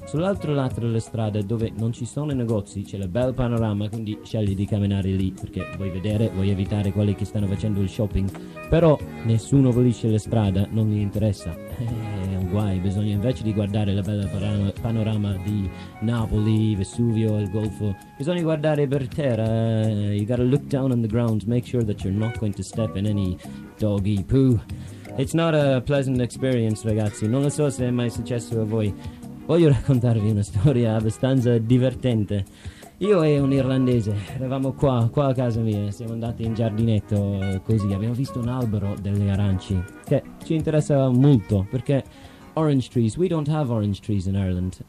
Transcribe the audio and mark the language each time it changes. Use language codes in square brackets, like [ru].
[it] Sull'altro lato della strada, dove non ci sono i negozi, c'è la bella panorama, quindi scegli di camminare lì, perché vuoi vedere, vuoi evitare quelli che stanno facendo il shopping. Però nessuno pulisce la strada, non gli interessa. È un guai, bisogna invece di guardare la bella panorama di Napoli, Vesuvio, il Golfo, bisogna guardare per terra. [en] You gotta look down on the ground, make sure that you're not going to step in any doggy poo. It's not a pleasant experience, [it] ragazzi. Non lo so se è mai successo a voi. Voglio raccontarvi una storia abbastanza divertente. Io e un irlandese eravamo qua a casa mia. Siamo andati in giardinetto così. Abbiamo visto un albero delle aranci che ci interessava molto, perché [en] orange trees, we don't have orange trees in Ireland.